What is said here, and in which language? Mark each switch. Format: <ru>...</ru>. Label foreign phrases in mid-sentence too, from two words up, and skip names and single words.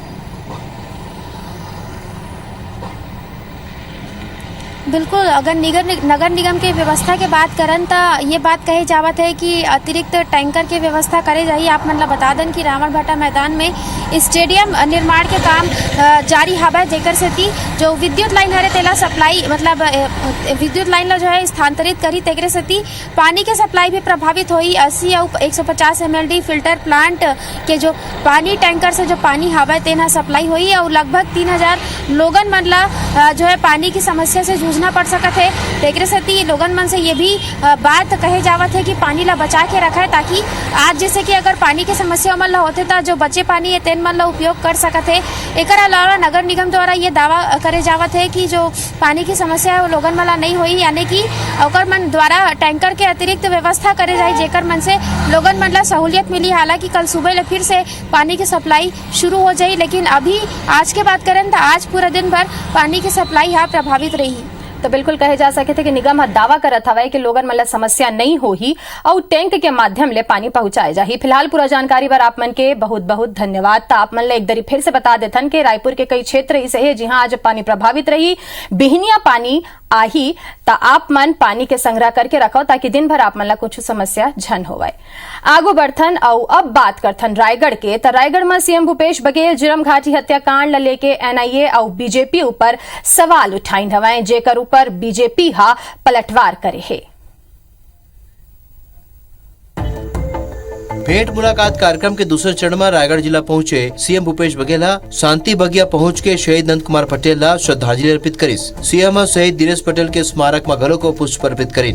<hne>बिल्कुल, अगर नगर निगम के व्यवस्था के बात करन तो ये बात कही जावत है कि अतिरिक्त टैंकर की व्यवस्था करे जाही। आप मन ला बता दें कि रावण भाटा मैदान में स्टेडियम निर्माण के काम जारी हवय, जेकर सेती जो विद्युत लाइन हरे तेला सप्लाई मतलब विद्युत लाइन ला जो है स्थानांतरित करी, तेकरे सेती पानी के सप्लाई भी प्रभावित होई। 80 और 150 mld</hne> <en>filter plant</en> <hne>के जो पानी टैंकर से जो पानी हवय तेना सप्लाई होई और लगभग 3000 लोगन मन ला जो है पानी की समस्या से जूझना पड़ सकत है। तेकरे सेती लोगन मन से ये भी बात कहे जावत है कि पानी ला बचा के रखा है ताकि आज जैसे कि अगर पानी की समस्या मन ला होते तो जो बचे पानी है तेन मन ला उपयोग कर सकत है। एकर अलावा नगर निगम द्वारा ये दावा करे जावत है कि जो पानी की समस्या है वो लोगन मन ला नहीं होई, यानी कि ओकर मन द्वारा टैंकर के अतिरिक्त व्यवस्था करे जाए जेकर मन से लोगन मन ला सहूलियत मिली। हालांकि कल सुबह ले फिर से पानी की सप्लाई शुरू हो जाई, लेकिन अभी आज के बात करें तो आज पूरा दिन भर पानी की सप्लाई यहाँ प्रभावित रही। तो बिल्कुल कहे जा सके थे कि निगम दावा करत हवय कि लोगन मन ला समस्या नहीं होही और टैंक के माध्यम ले पानी पहुंचाए जाही। फिलहाल पूरा जानकारी बर आप मन के बहुत बहुत धन्यवाद। तो आप मन ला एक दरी फिर से बता देथन कि रायपुर के कई क्षेत्र ऐसे है जहां आज पानी प्रभावित रही। बिहनिया पानी आही तो आप मन पानी के संग्रह करके रखो ताकि दिन भर आप मन ला कुछ समस्या झन होवे। आगू बढ़थन और अब बात करथन रायगढ़ के। तो रायगढ़ में सीएम भूपेश बघेल जिरम घाटी हत्याकांड ला लेके एनआईए और बीजेपी ऊपर सवाल उठाइन हवय, जेकर ऊपर बीजेपी हा पलटवार करे है। भेंट मुलाकात कार्यक्रम के दूसरे चरण में रायगढ़ जिला पहुंचे सीएम भूपेश बघेल शांति बगिया पहुंच के शहीद नंद कुमार पटेल ला श्रद्धांजलि अर्पित करिस। सीएम शहीद दिनेश पटेल के स्मारक में घरों को पुष्प अर्पित करिन।</hne>